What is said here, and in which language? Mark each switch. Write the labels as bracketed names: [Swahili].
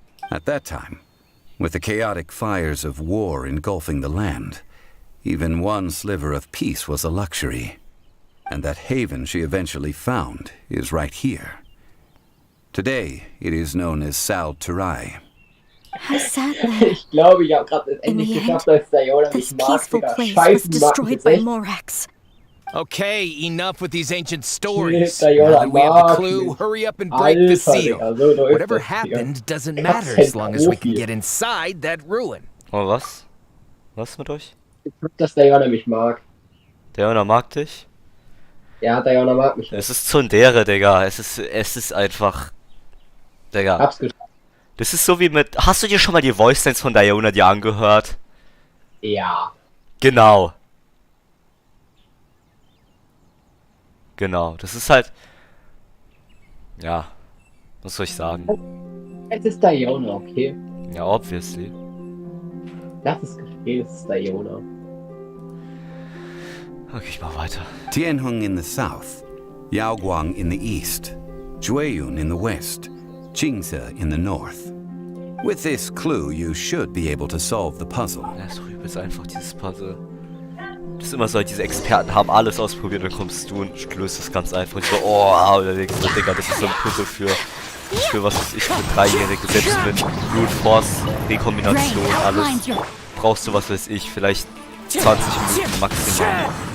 [English] At that time, with the chaotic fires of war engulfing the land, even one sliver of peace was a luxury. And that haven she eventually found is right here. Today, it is known as Sal Turai. How sadly, [German] ich glaube, ich habe gerade endlich geschafft, dass Diona mich mag. [English] This peaceful place was destroyed by Morax. Okay, enough with these ancient stories. Now that we have the clue, hurry up and break the seal. Whatever happened doesn't matter as long as we can get inside that ruin. [German] Oh, was? Was mit euch? Ich glaube, dass Diona mich mag. Diona mag dich? Ja, Diona mag mich. Es ist Tsundere, Digga. Es ist einfach... Digga. Hab's geschafft. Das ist so wie mit... Hast du dir schon mal die Voicelines von Diona dir angehört? Ja. Genau. Genau, das ist halt... Ja, was soll ich sagen? Es ist Diona, okay? Ja, obviously. Das ist okay, es ist Diona. Okay, ich mach weiter. [English] Tianheng in the south, Yaoguang in the east, Jueyun in the west, Qingce in the north. With this clue, you should be able to solve the puzzle. [German] Ja, ist doch übelst einfach, dieses Puzzle. Das ist immer so, diese Experten haben alles ausprobiert, dann kommst du und löst das ganz einfach. Und so, oh, da denkst du, Digga, das ist so ein Puzzle für was weiß ich, für 3-Jährige, selbst mit Brute Force, Rekombination, alles. Brauchst du, was weiß ich, vielleicht 20 Minuten maximal.